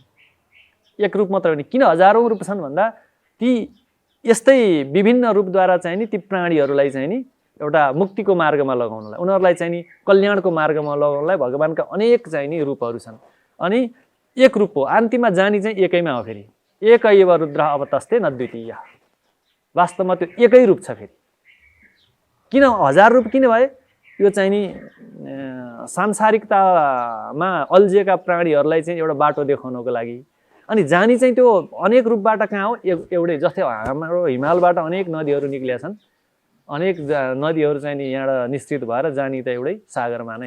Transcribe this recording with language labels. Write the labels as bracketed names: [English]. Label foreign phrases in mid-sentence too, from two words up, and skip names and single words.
[Nepali] एक रूप मात्र होइन, किन हजारौँ रूप छन् भन्दा ती यस्तै विभिन्न रूपद्वारा चाहिँ नि ती प्राणीहरूलाई चाहिँ नि एउटा मुक्तिको मार्गमा लगाउनलाई, उनीहरूलाई चाहिँ नि कल्याणको मार्गमा लगाउनलाई भगवान्का अनेक चाहिँ नि रूपहरू छन्। अनि एक रूप हो, अन्तिममा जानी चाहिँ एकैमा हो। [Sanskrit] फेरि एकैव रुद्र अवतस्ते न द्वितीय, [Nepali] वास्तवमा त्यो एकै रूप छ। फेरि किन हजार रूप किन भए? यो चाहिँ नि सांसारिकतामा अल्झिएका प्राणीहरूलाई चाहिँ एउटा बाटो देखाउनको लागि। अनि जानी चाहिँ त्यो अनेक रूपबाट कहाँ हो? एउटै। जस्तै हाम्रो हिमालबाट अनेक नदीहरू निक्लिया छन्, अनेक नदीहरू चाहिँ नि यहाँबाट निश्चित भएर जानी त एउटै सागरमा नै हो।